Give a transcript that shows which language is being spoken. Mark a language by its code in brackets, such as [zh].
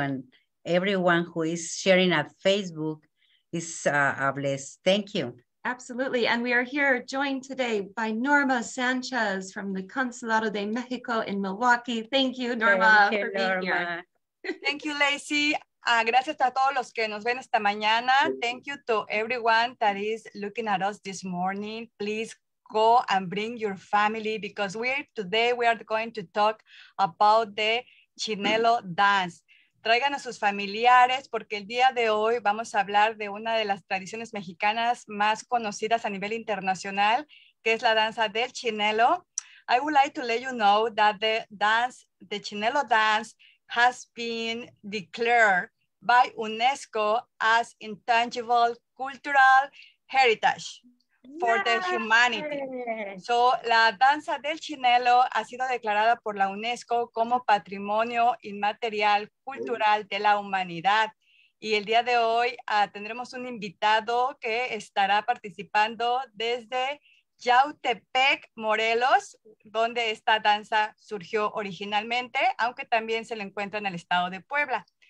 [en] And everyone who is sharing at Facebook is blessed. Thank you. Absolutely. And we are here joined today by Norma Sanchez from the Consulado de Mexico in Milwaukee. Thank you, Norma, for being here. Thank you, Lacey. [es] Gracias a todos los que nos ven esta mañana. [en] Thank you to everyone that is looking at us this morning. Please go and bring your family because today we are going to talk about the Chinelo dance. [es] Traigan a sus familiares porque el día de hoy vamos a hablar de una de las tradiciones mexicanas más conocidas a nivel internacional, que es la danza del Chinelo. [en] I would like to let you know that the Chinelo dance has been declared by UNESCO as intangible cultural heritage for the humanity. [es] So, la danza del Chinelo ha sido declarada por la UNESCO como Patrimonio Inmaterial Cultural de la Humanidad. Y el día de hoy tendremos un invitado que estará participando desde Yautepec, Morelos, donde esta danza surgió originalmente, aunque también se le encuentra en el estado de Puebla.